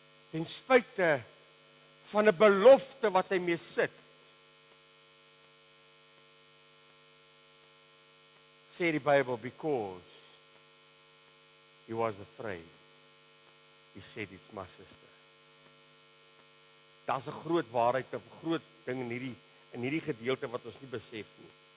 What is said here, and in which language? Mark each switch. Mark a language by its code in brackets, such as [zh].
[af] Ten spyte van 'n belofte wat hy mee sit. Sê die Bybel, [en] because he was afraid. He said, it's my sister. [af] Daar's 'n groot waarheid, 'n groot ding in hierdie gedeelte wat ons nie besef nie.